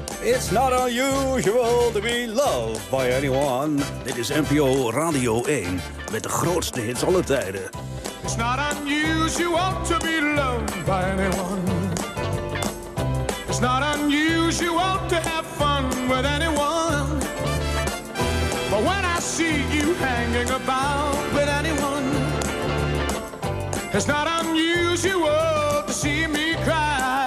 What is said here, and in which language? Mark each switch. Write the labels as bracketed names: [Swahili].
[English] It's not unusual to be loved by anyone. [Dutch] Dit is NPO Radio 1 met de grootste hits aller tijden. [English] It's not unusual to be loved by anyone. It's not unusual to have fun with anyone. But when I see you hanging about with anyone, it's not unusual to see me cry.